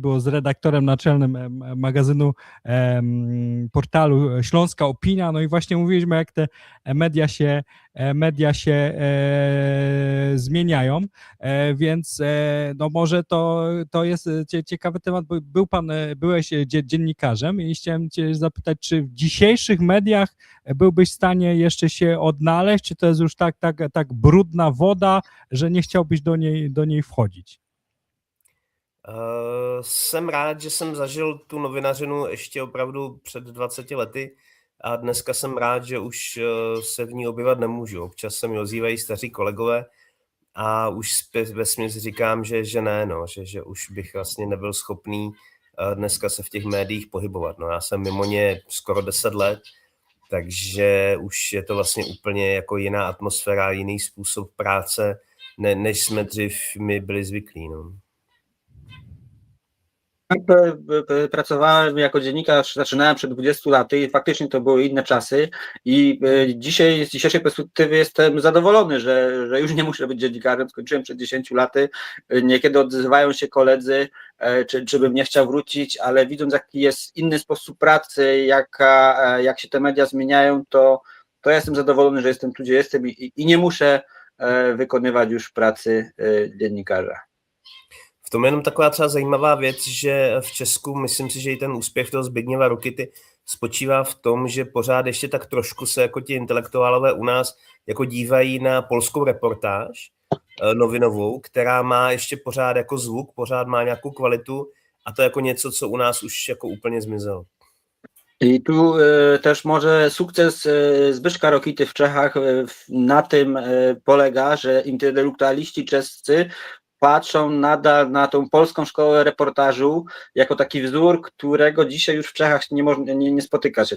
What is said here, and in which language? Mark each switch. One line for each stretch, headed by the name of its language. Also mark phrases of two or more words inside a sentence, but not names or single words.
Polish: było z redaktorem naczelnym magazynu, portalu Śląska Opinia, no i właśnie mówiliśmy, jak te media się zmieniają, więc no może to jest ciekawy temat, bo byłeś dziennikarzem i chciałem cię zapytać, czy w dzisiejszych mediach byłbyś w stanie jeszcze się odnaleźć, czy to jest już tak brudna woda, że nie chciałbyś do niej wchodzić?
Czech: Jsem rád, že jsem zažil tu novinařinu ještě opravdu před 20 lety a dneska jsem rád, že už se v ní objevat nemůžu. Občas se mi ozývají staří kolegové a už vesměs říkám, že ne, no, že už bych vlastně nebyl schopný dneska se v těch médiích pohybovat. No, já jsem mimo ně skoro 10 let, takže už je to vlastně úplně jako jiná atmosféra, jiný způsob práce, než jsme dřív my byli zvyklí. No.
Polish: Pracowałem jako dziennikarz, zaczynałem przed 20 laty i faktycznie to były inne czasy i dzisiaj, z dzisiejszej perspektywy jestem zadowolony, że już nie muszę być dziennikarzem, skończyłem przed 10 laty, niekiedy odzywają się koledzy, czy bym nie chciał wrócić, ale widząc, jaki jest inny sposób pracy, jak się te media zmieniają, to ja jestem zadowolony, że jestem tu, gdzie jestem i nie muszę wykonywać już pracy dziennikarza.
Czech: V tom je jenom taková třeba zajímavá věc, že v Česku, myslím si, že i ten úspěch toho Zbigněva Rokity spočívá v tom, že pořád ještě tak trošku se jako ti intelektuálové u nás jako dívají na polskou reportáž novinovou, která má ještě pořád jako zvuk, pořád má nějakou kvalitu a to jako něco, co u nás už jako úplně zmizelo.
Polish: I tu też może sukces Zbyszka Rokity w Czechach na tym polega, że intelektualiści czescy patrzą nadal na tą polską szkołę reportażu jako taki wzór, którego dzisiaj już w Czechach nie spotyka się.